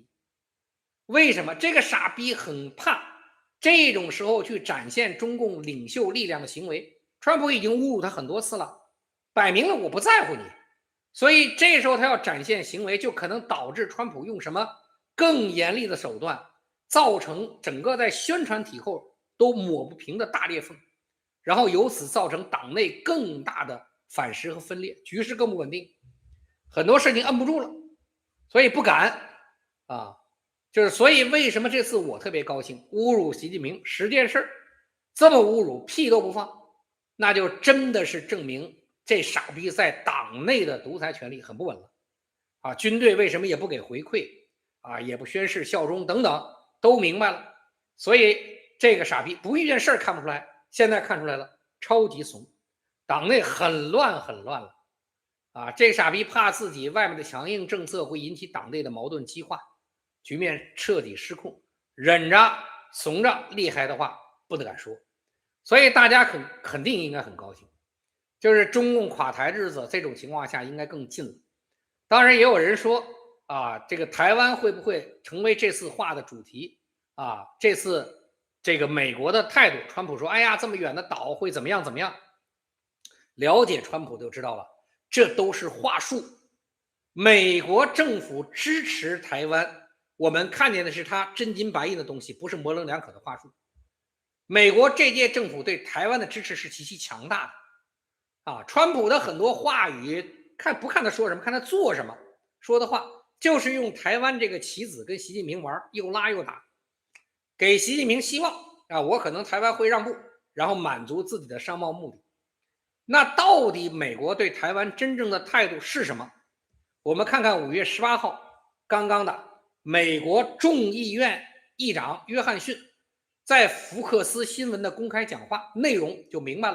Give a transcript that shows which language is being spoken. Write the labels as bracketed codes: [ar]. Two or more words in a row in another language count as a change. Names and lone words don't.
[zh] 為什麼？這個傻逼很怕這種時候去展現中共領袖力量的行為，川普已經侮辱他很多次了，擺明了我不在乎你，所以這時候他要展現行為，就可能導致川普用什麼更嚴厲的手段，造成整個在宣傳體後都抹不平的大裂縫，然後由此造成党內更大的反噬和分裂，局勢更不穩定，很多事情摁不住了，所以不敢就是所以为什麼這次我特別高興，侮辱習近平10件事，這麼侮辱屁都不放，那就真的是證明這傻逼在黨內的獨裁權力很不穩了軍隊為什麼也不給回饋也不宣誓效忠等等，都明白了。所以這個傻逼不一件事看不出來，現在看出來了，超級慫，黨內很亂很亂了這傻逼怕自己外面的强硬政策會引起黨內的矛盾激化，局面徹底失控，忍着慫着厲害的話不得敢說，所以大家肯定应該很高興，就是中共垮台日子這種情況下應該更近了。當然也有人說這個台灣會不會成為這次話的主題這次這個美國的態度，川普說哎呀這麼遠的島會怎麼樣怎麼樣，了解川普就知道了，這都是话術。美國政府支持台灣，我們看見的是他真金白银的東西，不是模棱两可的话术。美国这届政府对台灣的支持是极其强大的川普的很多话語不看他說什麼，看他做什么，說的话就是用台灣這個棋子跟習近平玩，又拉又打，給習近平希望我可能台灣會讓步，然後滿足自己的商貿目的。那到底美國對台灣真正的態度是什麼？我們看看5月18號剛剛的美國眾議院議長約翰遜在福克斯新聞的公開講話，內容就明白了。